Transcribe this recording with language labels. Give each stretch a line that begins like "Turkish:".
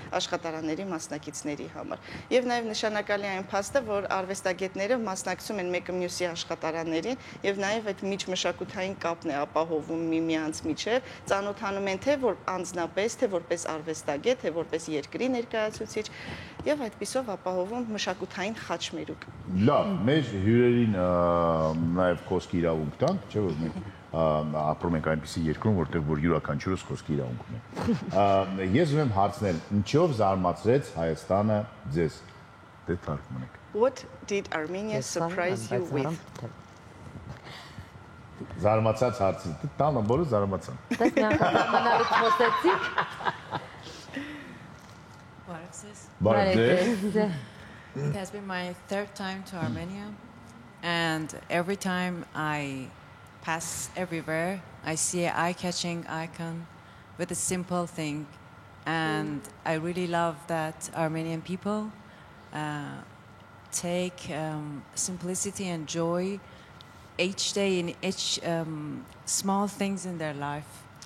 Armenian: աշխատարանների մասնակիցների համար։ Եվ նաև նշանակալի այն փաստը, որ արվեստագետները մասնակցում են մեկը մյուսի աշխատարաններին եւ նաև այդ միջմշակութային կապն է ապահովում միմյանց միջև, ծանոթանում են թե որ անձնապես, թե որպես արվեստագետ, թե որպես երկրի ներկայացուցիչ եւ այդպիսով ապահովում մշակութային խաչմերուկ։ Լավ, մեր հյուրերին նաև խոսքի իրավունք տանք, չէ՞ որ մենք ապրում ենք այնպիսի երկրում, որտեղ որ յուրաքանչյուրս խոսքի իրավունք ունի։ Ես ուզում եմ հարցնել, ինչով զարմացրեց Հայաստանը ձեզ։ Դե թարգմանեք։
English: What did Armenia surprise you with?
Armenian: Զարմացած հարցը։ Տանը բոլորը զարմացան։ Դες մի անգամ մնալուց խոսեցիք։ Բարև։
English: It has been my third time to Armenia, and every time I pass everywhere, I see an eye-catching icon with a simple thing, and I really love that Armenian people take simplicity and joy each day in each small things in their life.